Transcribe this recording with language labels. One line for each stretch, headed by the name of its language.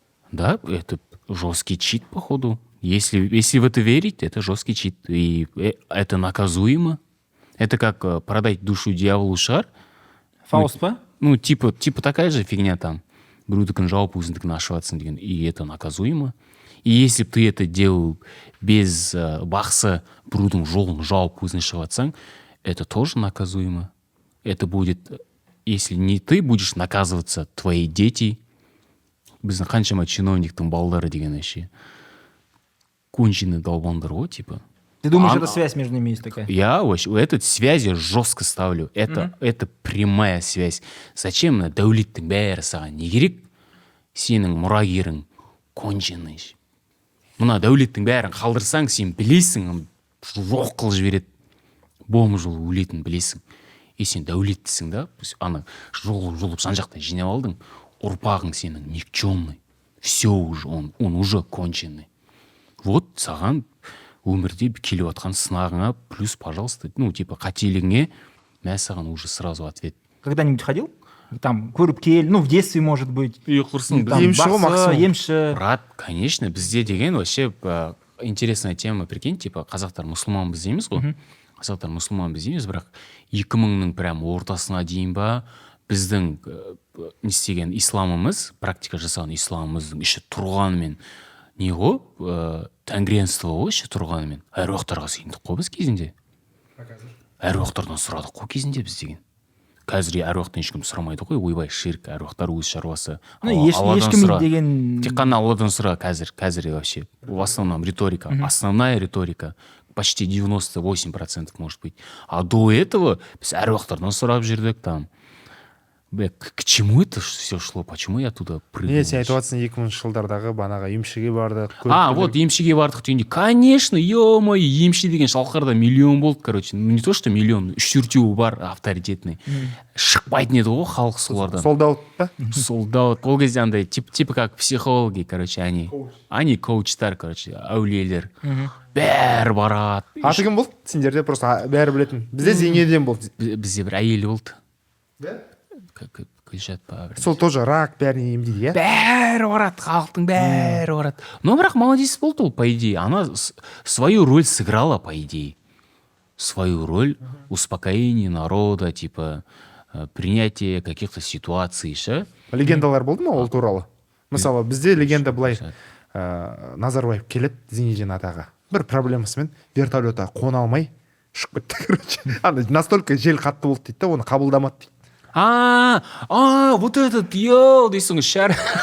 Russian: Да, это жесткий чит, походу. Если в это верить, это жесткий чит. И это наказуемо. Это как продать душу дьяволу шар. Фауст, па? Ну, типа такая же фигня там.
Kazakh: Біреудікін жауып өзіндікін ашыватсың деген.
Russian: И это наказуемо. И если бы ты это делал без бақсы,
Kazakh: біреудің жолын жауып өзін шығыватсаң,
Russian: это тоже наказуемо. Это будет, если не ты будешь наказываться, твои дети,
Kazakh: біздің қаншама чиновниктің балалары деген
Russian: вообще конченый долбандар ғой, типа. Ты думаешь, это связь между ними есть такая? Я вообще эту связь я жестко ставлю. Это прямая связь. Зачем
Kazakh: на дәулеттің бәрі саған не керек? Сенің мұрагерің конченый. Мына дәулеттің бәрін қалдырсаң, сен білесің, жоқ қылып жібереді. Бом жол өлетін білесің. И сен дәулеттісің да, ана жұлып жан-жақтан жинап алдың, ұрпағың сенің никчемный.
Russian: Все уже, он уже конченый.
Kazakh: Вот саған өмірде келіп отқан сынағыңа плюс, пожалуйста, ну, типа, қателігіңе мә саған уже сразу ответ.
Russian: Когда-нибудь ходил?
Kazakh: Там, көріпкел, ну, в детстве, может быть. И құрсын. Емші. Брат, конечно, бізде деген вообще интересная тема, прикинь, типа, қазақтар мұсылман біз дейміз ғой. Қазақтар мұсылман біз дейміз, бірақ 2000-ның прям ортасына дейін ба, біздің не істеген исламымыз, практика жасаған исламымыздың іші тұрғанымен, не ғой, тәңіренство ғой іші тұрғанымен, әруақтарға сыйындық қой біз кезінде. Әруақтардан сұрадық қой кезінде біз деген. Қазір әруақтан ешкім сұрамайды ғой, ойбай, ширк, әруақтар өз шаруасы. Ешкім деген... Тек қана Алладан сұра қазір вообще.
Russian: В основном риторика, основная риторика. Почти 98% может быть.
Kazakh: А до этого біз әруақтардан сұрап жүрдік там.
Russian: К чему это все шло? Почему я туда прыгнул?
Kazakh: Сен айтып жатсың 2000-ші жылдардағы банаға емшіге бардық. Вот емшіге бардық дегенде, конечно, ё-моё, емші деген шалқарда миллион болды, короче.
Russian: Ну не то, что миллион, 3-4 бар авторитетный.
Kazakh: Шықпайтын еді ғой халық солардан. Солдаут па? Солдаут. Ол кезде андай, типа как психологи, короче, они коучтар, короче, әулиелер. Бәрі барады. Аты кім болды? Сендерде просто бәрі білетін. Бізде Зейнеден болды. Бізде бір әйел болды. Да? Күлшат па. Сол тоже рак бәріне емдейді, иә? Бәрі барады, халықтың бәрі барады. Но бірақ молодец болды ол, по идее.
Russian: Она свою роль сыграла, по идее. Свою роль успокоения народа, типа принятие каких-то ситуаций, ше.
Kazakh: Легендалар болды ма ол туралы? Мысалы, бізде легенда былай, Назарбаев келеді Зейнеден атаға. Бір проблемасымен вертолетқа қона алмай ұшып кетті, короче. Настолько жел қатты болды дейді, оны қабылдамады дейді. Вот этот, йоу, дейсің, шар.